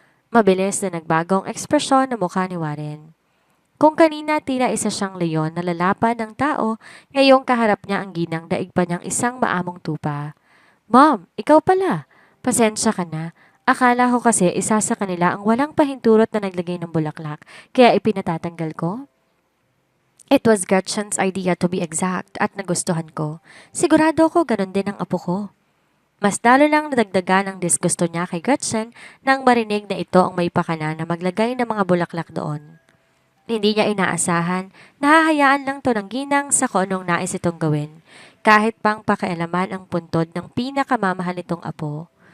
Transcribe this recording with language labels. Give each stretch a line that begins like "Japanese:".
Filipino: Mabilis na nagbagong ekspresyon ng mukha ni Warren. Kung kanina tila isa siyang leon na lalapan ng tao, ngayong kaharap niya ang ginang daig pa niyang isang maamong tupa. Mom, ikaw pala. Pasensya ka na. Akala ko kasi isa sa kanila ang walang pahintulot na naglagay ng bulaklak, kaya ipinatatanggal ko.
English: It was Gretchen's idea to be exact
Filipino: at nagustuhan ko. Sigurado ko ganun din ang apo ko. Mas lalo lang nadagdagan ang disgusto niya kay Gretchen nang marinig na ito ang may pakana na maglagay ng mga bulaklak doon. Hindi niya inaasahan, nahahayaan lang to ng ginang sa kung anong nais itong gawin, kahit pang pakialaman ang puntod ng pinakamamahal nitong apo.